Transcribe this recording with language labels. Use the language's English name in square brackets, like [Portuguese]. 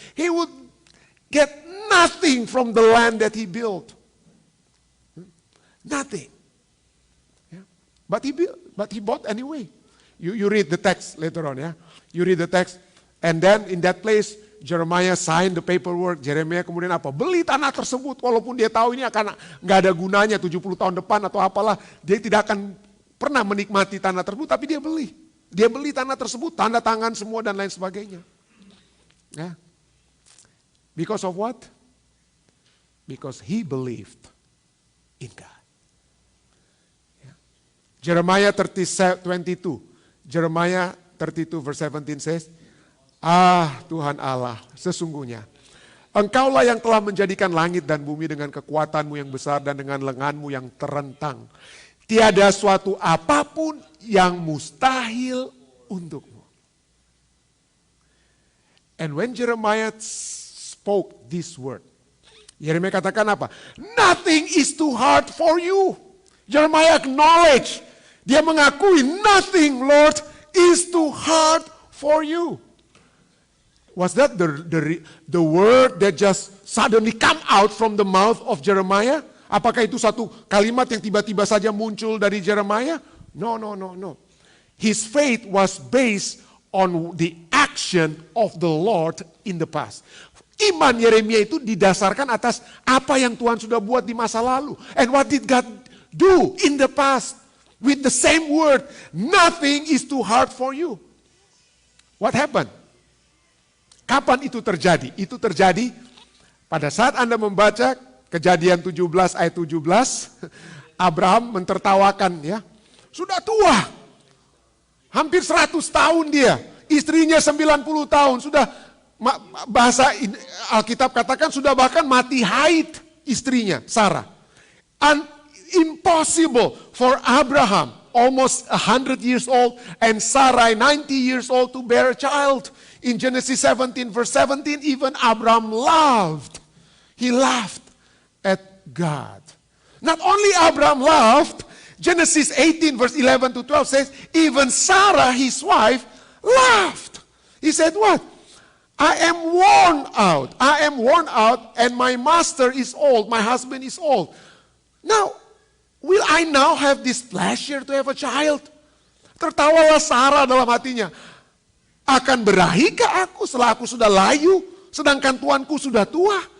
[English] He would get nothing from the land that he built. Nothing. Yeah. But he bought anyway. You read the text later on, ya. You read the text, and then in that place Jeremiah signed the paperwork. [Indonesian] Jeremiah kemudian apa? Beli tanah tersebut, walaupun dia tahu ini akan nggak ada gunanya 70 tahun depan atau apalah, dia tidak akan pernah menikmati tanah tersebut, tapi dia beli. Dia beli tanah tersebut, tanda tangan semua dan lain sebagainya. [English] Ya. Because of what? Because he believed in God. Ya. Jeremiah 22. Jeremiah 32 verse 17 says, [Indonesian] Tuhan Allah, sesungguhnya Engkaulah yang telah menjadikan langit dan bumi dengan kekuatanmu yang besar dan dengan lenganmu yang terentang. Tiada suatu apapun yang mustahil untukmu. [English] And when Jeremiah spoke this word, [Indonesian] Yeremia katakan apa? [English] Nothing is too hard for you. Jeremiah acknowledge. [Indonesian] Dia mengakui, [English] nothing, Lord, is too hard for you. Was that the word that just suddenly come out from the mouth of Jeremiah? [Indonesian] Apakah itu satu kalimat yang tiba-tiba saja muncul dari Jeremiah? [English] No. His faith was based on the action of the Lord in the past. [Indonesian] Iman Yeremia itu didasarkan atas apa yang Tuhan sudah buat di masa lalu. [English] And what did God do in the past? With the same word, nothing is too hard for you. What happened? [Indonesian] Kapan itu terjadi? Itu terjadi pada saat Anda membaca Kejadian 17 ayat 17, Abraham mentertawakan, ya. Sudah tua. Hampir 100 tahun dia. Istrinya 90 tahun. Sudah, bahasa Alkitab katakan sudah bahkan mati haid istrinya, Sarah. [English] Impossible for Abraham, almost 100 years old, and Sarai 90 years old to bear a child. In Genesis 17 verse 17, even Abraham laughed. He laughed at God. Not only Abraham laughed, Genesis 18 verse 11 to 12 says, even Sarah, his wife, laughed. He said what? I am worn out, and my master is old, my husband is old. Now, will I now have this pleasure to have a child? [Indonesian] Tertawalah Sarah dalam hatinya. Akan berahikah aku setelah aku sudah layu, sedangkan tuanku sudah tua?